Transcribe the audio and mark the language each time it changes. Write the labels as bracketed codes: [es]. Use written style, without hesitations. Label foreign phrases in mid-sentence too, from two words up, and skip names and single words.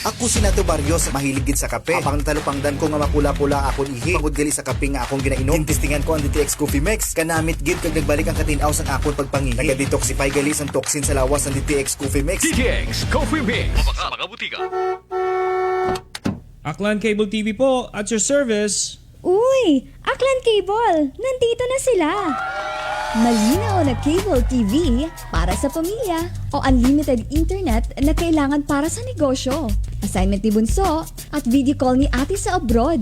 [hil] Ako si Nato Barrios, mahilig gid sa kape. Apang talupangdan ko nga mapula-pula akon ihi. Pagod gali sa kape nga akong ginainom. Tintistingan ko ang DTX Coffee Mix. Kanamit gid kag nagbalik ang katinaw sang akon pagpangihi. Naga-detoxify gali sang toxin sa lawas ng DTX Coffee Mix. DTX Coffee Mix. Mga butika. [tl] Aklan Cable TV po, [en] at your service. [tl] Uy! Aklan Cable! Nandito na sila! Malinaw na [en] cable TV [tl] para sa pamilya o [en] unlimited internet [tl] na kailangan para sa negosyo. Assignment ni Bunso at [en] video call [tl] ni ate sa abroad.